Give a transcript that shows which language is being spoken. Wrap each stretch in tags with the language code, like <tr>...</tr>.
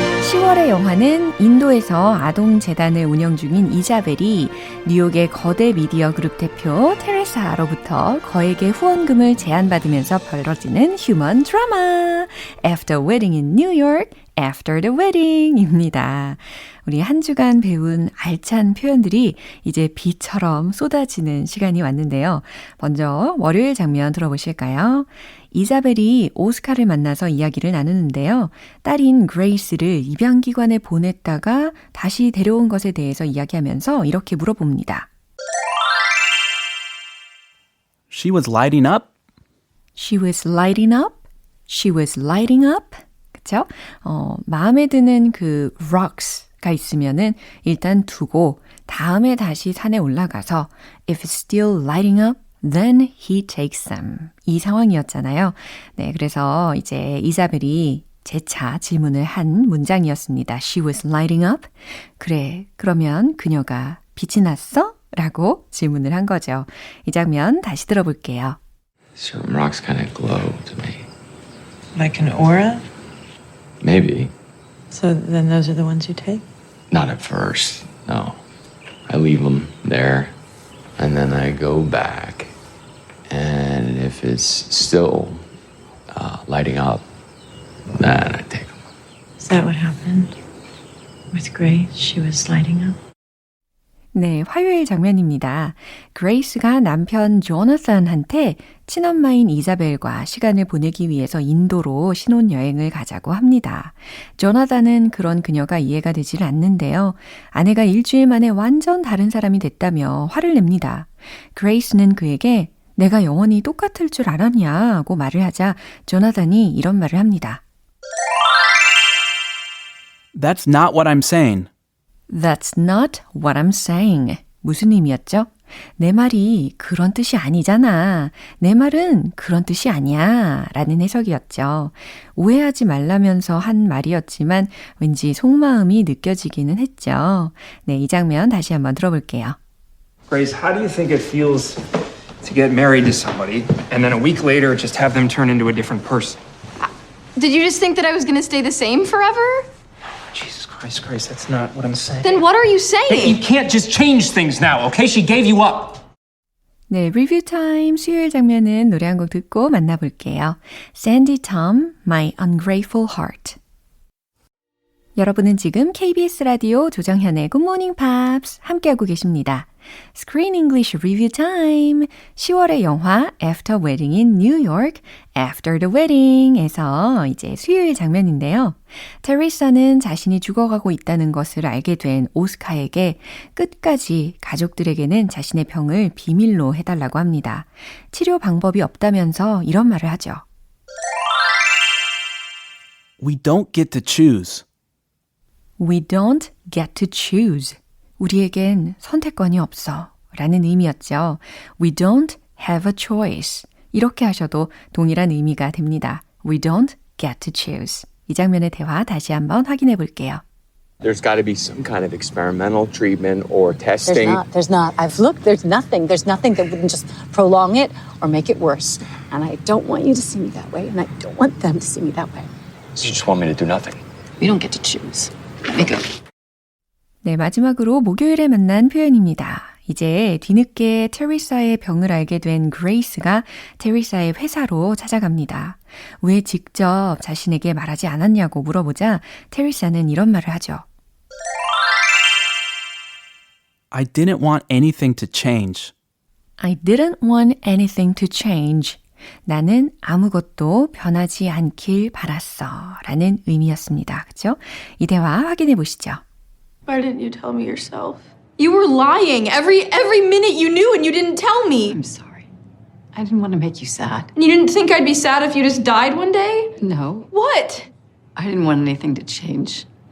<ko>10월의 영화는 인도에서 아동재단을 운영 중인 이자벨이 뉴욕의 거대 미디어 그룹 대표 테레사로부터 거액의 후원금을 제안받으면서 벌어지는 휴먼 드라마. After a wedding in New York,</ko> <en>after the wedding</en> <ko>입니다. 우리 한 주간 배운 알찬 표현들이 이제 비처럼 쏟아지는 시간이 왔는데요. 먼저 월요일 장면 들어보실까요? 이자벨이 오스카를 만나서 이야기를 나누는데요. 딸인 그레이스를 입양기관에 보냈다가 다시 데려온 것에 대해서 이야기하면서 이렇게 물어봅니다.</ko> <en>She was lighting up? She was lighting up? She was lighting up?</en> <ko>그쵸? 마음에 드는 그 rocks가 있으면은 일단 두고 다음에 다시 산에 올라가서</ko> <en>if it's still lighting up, then he takes them.</en> <ko>이 상황이었잖아요. 네, 그래서 이제 이자벨이 재차 질문을 한 문장이었습니다.</ko> <en>She was lighting up?</en> <ko>그래, 그러면 그녀가 빛이 났어? 라고 질문을 한 거죠. 이 장면 다시 들어볼게요.</ko> <en>Certain rocks kind of glow to me. Like an aura? Maybe. So then those are the ones you take? Not at first, no. I leave them there, and then I go back. And if it's still lighting up, then I take them. Is that what happened with Grace? She was lighting up?</en> <ko>네, 화요일 장면입니다. 그레이스가 남편 조나산한테 친엄마인 이자벨과 시간을 보내기 위해서 인도로 신혼여행을 가자고 합니다. 조나단은 그런 그녀가 이해가 되질 않는데요. 아내가 일주일 만에 완전 다른 사람이 됐다며 화를 냅니다. 그레이스는 그에게 내가 영원히 똑같을 줄 알았냐고 말을 하자 조나단이 이런 말을 합니다.</ko> <en>That's not what I'm saying. That's not what I'm saying.</en> <ko>무슨 의미였죠? 내 말이 그런 뜻이 아니잖아. 내 말은 그런 뜻이 아니야. 라는 해석이었죠. 오해하지 말라면서 한 말이었지만 왠지 속마음이 느껴지기는 했죠. 네, 이 장면 다시 한번 들어볼게요.</ko> <en>Grace, how do you think it feels to get married to somebody and then a week later just have them turn into a different person? Did you just think that I was going to stay the same forever? Jesus Christ, Grace, that's not what I'm saying. Then what are you saying? Hey, you can't just change things now, okay? She gave you up.</en> <ko>네, 리뷰 타임 수요일 장면은 노래 한 곡 듣고 만나볼게요.</ko> <en>Sandy Tom, My Ungrateful Heart.</en> <ko>여러분은 지금 KBS 라디오 조정현의 Good Morning Pops 함께하고 계십니다.</ko> <en>Screen English Review Time.</en> <ko>10월의 영화 After Wedding in New York, After the Wedding에서 이제 수요일 장면인데요. 테리사는 자신이 죽어가고 있다는 것을 알게 된 오스카에게 끝까지 가족들에게는 자신의 병을 비밀로 해달라고 합니다. 치료 방법이 없다면서 이런 말을 하죠.</ko> <en>We don't get to choose. We don't get to choose.</en> <ko>우리에겐 선택권이 없어 라는 의미였죠.</ko> <en>We don't have a choice.</en> <ko>이렇게 하셔도 동일한 의미가 됩니다.</ko> <en>We don't get to choose.</en> <ko>이 장면의 대화 다시 한번 확인해 볼게요.</ko> <en>There's got to be some kind of experimental treatment or testing. There's not. I've looked, there's nothing. There's nothing that wouldn't just prolong it or make it worse. And I don't want you to see me that way, and I don't want them to see me that way. So you just want me to do nothing? We don't get to choose. Let me go.</en> <ko>네, 마지막으로 목요일에 만난 표현입니다. 이제 뒤늦게 테리사의 병을 알게 된 그레이스가 테리사의 회사로 찾아갑니다. 왜 직접 자신에게 말하지 않았냐고 물어보자 테리사는 이런 말을 하죠.</ko> <en>I didn't want anything to change. I didn't want anything to change.</en> <ko>나는 아무것도 변하지 않길 바랐어. 라는 의미였습니다. 그렇죠? 이 대화 확인해 보시죠.</ko> <en>Why didn't you tell me yourself? You were lying every minute you knew and you didn't tell me. I'm sorry. I didn't want to make you sad. And you didn't think I'd be sad if you just died one day? No. What? I didn't want anything to change.</en>